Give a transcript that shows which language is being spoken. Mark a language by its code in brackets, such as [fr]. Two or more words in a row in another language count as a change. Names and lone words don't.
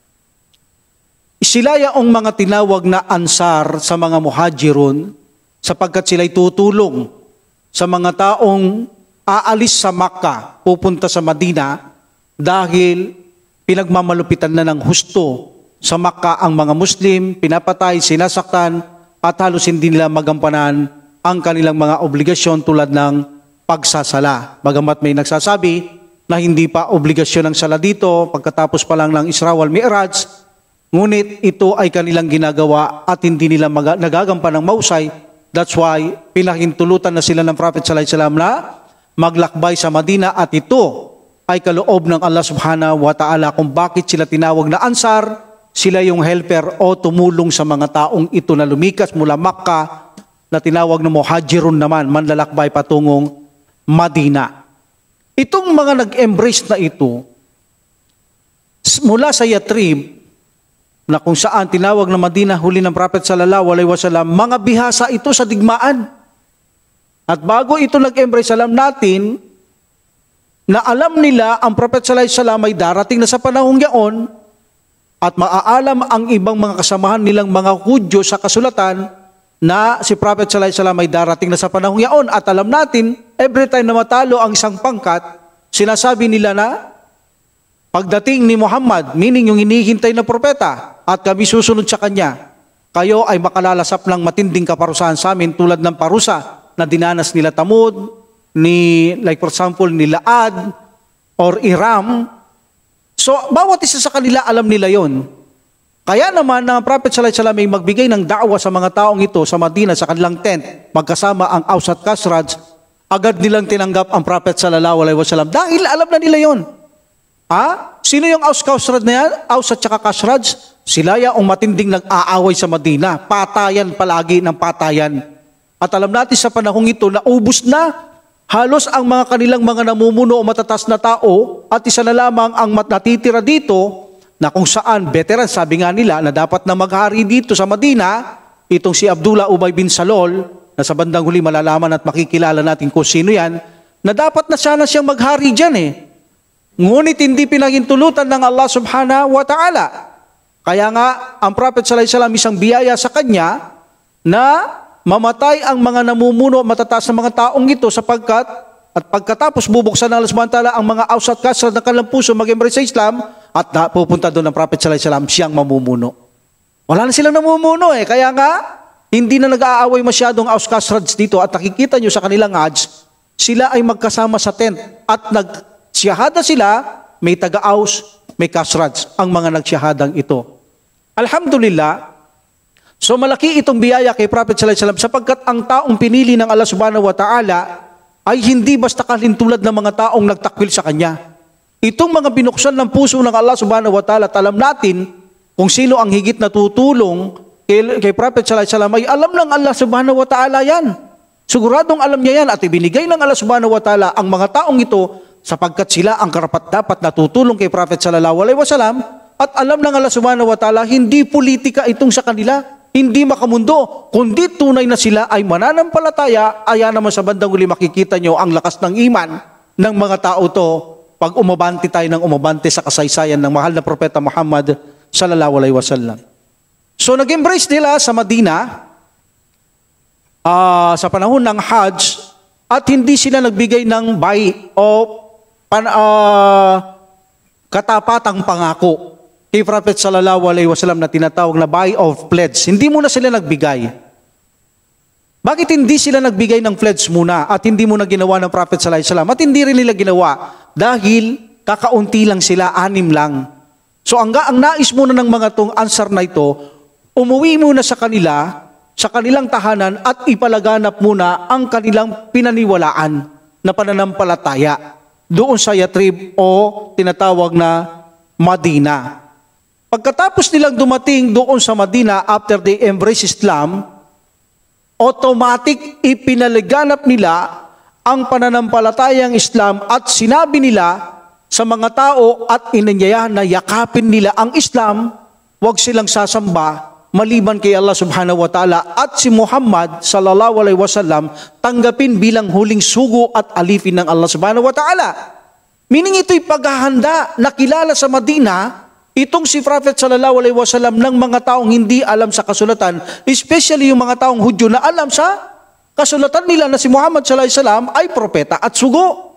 [tl] Sila yaong mga tinawag na ansar sa mga muhajirun sapagkat sila'y tutulong sa mga taong aalis sa Makkah, pupunta sa Madina dahil pinagmamalupitan na ng husto sa Makkah ang mga Muslim, pinapatay, sinasaktan at halos hindi nila magampanan ang kanilang mga obligasyon tulad ng pagsasala. Bagamat may nagsasabi na hindi pa obligasyon ng sala dito pagkatapos pa lang ng Isra wal Mi'raj, ngunit ito ay kanilang ginagawa at hindi nila nagagampan ng mausay. [en] That's why [tl] pinahintulutan na sila ng Prophet [ar] صلى الله عليه وسلم [tl] na maglakbay sa Madina at ito ay kaloob ng Allah [ar] سبحانه وتعالى [tl] kung bakit sila tinawag na ansar. Sila yung helper o tumulong sa mga taong ito na lumikas mula Makkah na tinawag na muhajirun naman, manlalakbay patungong Madina. Itong mga nag-embrace na ito mula sa Yatrib na kung saan tinawag na Madina huli ng Prophet [ar] صلى الله عليه وسلم, [tl] mga bihasa ito sa digmaan. At bago ito nag-embrace, alam natin na alam nila ang Prophet [ar] صلى الله عليه وسلم [tl] ay darating na sa panahong yaon at maaalam ang ibang mga kasamahan nilang mga Hudyo sa kasulatan na si Prophet [ar] صلى الله عليه وسلم [tl] ay darating na sa panahong yaon. At alam natin, [en] every time [tl] na matalo ang isang pangkat, sinasabi nila na pagdating ni Muhammad, meaning yung hinihintay na propeta, at kami susunod sa kanya, kayo ay makalalasap ng matinding kaparusahan sa amin tulad ng parusa na dinanas nila Tamud, [en] like for example, [tl] nila Ad, or Iram. So, bawat isa sa kanila alam nila yon. Kaya naman, ang Prophet [ar] صلى الله عليه وسلم [tl] ay magbigay ng da'wa sa mga taong ito sa Madina, sa kanilang tent, magkasama ang Aus at Khazraj, agad nilang tinanggap ang Prophet [ar] صلى الله عليه وسلم [tl] dahil alam na nila yon. Sino yung Aus Khazraj na yan? Aus at saka Khazraj, sila yung matinding nag-aaway sa Madina. Patayan palagi ng patayan. At alam natin sa panahong ito na ubos na halos ang mga kanilang mga namumuno o matatas na tao at isa na lamang ang natitira dito na kung saan veteran, sabi nga nila na dapat na maghari dito sa Madina, itong si Abdullah Ubay bin Salol na sa bandang huli malalaman at makikilala natin kung sino yan, na dapat na sana siyang maghari dyan Ngunit hindi pinahintulutan ng Allah [ar] سبحانه وتعالى. [tl] Kaya nga, ang Prophet [ar] صلى الله عليه وسلم [tl] isang biyaya sa kanya na mamatay ang mga namumuno, matataas na mga taong ito sapagkat at pagkatapos bubuksan ng Allah [ar] سبحانه وتعالى [tl] ang mga ausat kasrat ng kanilang puso mag-embrace sa Islam at pupunta doon ang Prophet [ar] صلى الله عليه وسلم [tl] siyang mamumuno. Wala na silang namumuno Kaya nga, hindi na nag-aaway masyadong aus kasrads dito at nakikita nyo sa kanilang hajj, sila ay magkasama sa tent at nagsyahada sila, may taga-aus, may kasrads, ang mga nagsyahadang ito. Alhamdulillah, so malaki itong biyaya kay Prophet [ar] صلى الله عليه وسلم [tl] sapagkat ang taong pinili ng Allah [ar] سبحانه وتعالى [tl] ay hindi basta kalintulad ng mga taong nagtakwil sa kanya. Itong mga binuksan ng puso ng Allah [ar] سبحانه وتعالى [tl] at alam natin kung sino ang higit na tutulong kay Prophet [ar] صلى الله عليه وسلم [tl] ay alam ng Allah [ar] سبحانه وتعالى [tl] yan. Siguradong alam niya yan at ibinigay ng Allah [ar] سبحانه وتعالى [tl] ang mga taong ito sapagkat sila ang karapat-dapat na tutulong kay Prophet [ar] صلى الله عليه وسلم [tl] at alam ng Allah [ar] سبحانه وتعالى [tl] hindi politika itong sa kanila, hindi makamundo, kundi tunay na sila ay mananampalataya. Aya naman sa bandang huli makikita nyo ang lakas ng iman ng mga tao to pag umabante tayo ng umabante sa kasaysayan ng mahal na Propeta Muhammad [ar] صلى الله عليه وسلم. [tl] So nag-embrace nila sa Madina sa panahon ng Hajj at hindi sila nagbigay ng katapatang pangako kay Prophet [ar] صلى الله عليه وسلم [tl] na tinatawag na buy of pledge. Hindi muna sila nagbigay. Bakit hindi sila nagbigay ng pledge muna at hindi muna ginawa ng Prophet [ar] صلى الله عليه وسلم [tl] at hindi rin nila ginawa? Dahil kakaunti lang sila, 6 lang. So ang nais muna ng mga tong answer na ito, umuwi muna sa kanilang tahanan at ipalaganap muna ang kanilang pinaniwalaan na pananampalataya doon sa Yatrib o tinatawag na Madina. Pagkatapos nilang dumating doon sa Madina [en] after they embrace Islam, [tl] automatic ipinalaganap nila ang pananampalatayang Islam at sinabi nila sa mga tao at inanyayahan na yakapin nila ang Islam, huwag silang sasamba maliban kay Allah [ar] سبحانه وتعالى [tl] at si Muhammad [ar] صلى الله عليه وسلم [tl] tanggapin bilang huling sugo at alipin ng Allah [ar] سبحانه وتعالى. [tl] Meaning ito'y paghahanda na kilala sa Madina itong si Prophet [ar] صلى الله عليه وسلم [tl] ng mga taong hindi alam sa kasulatan, especially yung mga taong Hudyo na alam sa kasulatan nila na si Muhammad [ar] صلى الله عليه وسلم [tl] ay propeta at sugo.